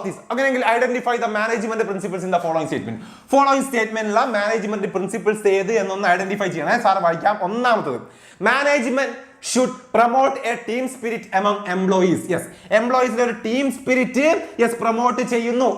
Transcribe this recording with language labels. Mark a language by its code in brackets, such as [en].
[ml] അങ്ങനെയെങ്കിൽ [en] identify the management principles in the following [ml] സ്റ്റേറ്റ്മെന്റിലുള്ള management principles ഏത് എന്നൊന്ന് ഐഡന്റിഫൈ ചെയ്യണേ. സാർ വായിക്കാം. ഒന്നാമത്തത്, [en] Management should promote a team spirit among employees. [ml] Yes, employees ഒരു ടീം സ്പിരിറ്റ് പ്രൊമോട്ട് ചെയ്യുന്നു.